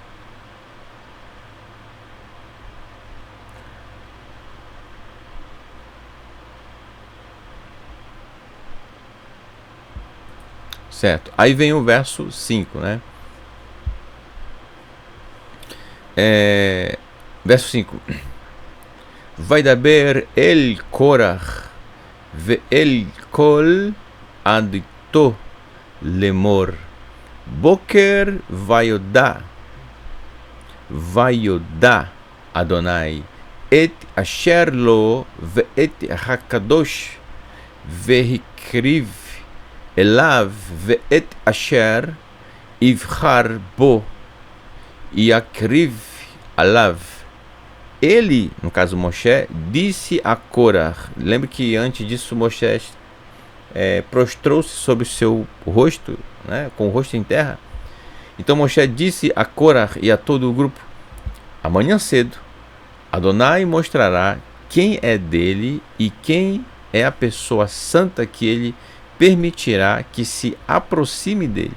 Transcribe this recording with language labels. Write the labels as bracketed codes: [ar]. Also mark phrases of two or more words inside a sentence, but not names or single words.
[pt] Certo. Aí vem o verso 5, né? Verso 5. [he] וידבר אל קרח ואל כל עדתו לאמר בקר וידע אדני את אשר לו ואת הקדוש והקריב אליו ואת אשר יבחר בו יקריב אליו. [pt] Ele, no caso Moshe, disse a Korah. Lembre que antes disso Moshe prostrou-se sobre o seu rosto, né, com o rosto em terra. Então Moshe disse a Korah e a todo o grupo: amanhã cedo Adonai mostrará quem é dele e quem é a pessoa santa que ele permitirá que se aproxime dele.